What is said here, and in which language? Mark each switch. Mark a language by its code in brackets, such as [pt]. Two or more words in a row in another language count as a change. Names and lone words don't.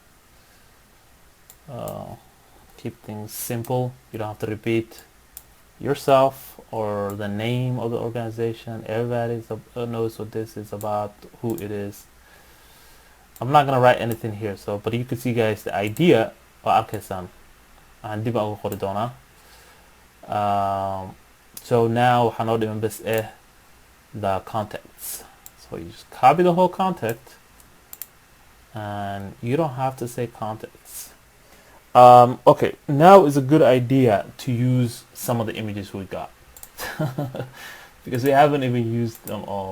[en] Keep things simple. You don't have to repeat yourself or the name of the organization. Everybody knows what this is about, who it is. I'm not gonna write anything here, so but you can see guys the idea [so] waa arkaysaan aan dib ugu qori doonaa. So now waxaa noo dhiman bas [en] the contacts. So you just copy the whole contact and you don't have to say contacts. Okay, now is a good idea to use some of the images we got because we haven't even used them all.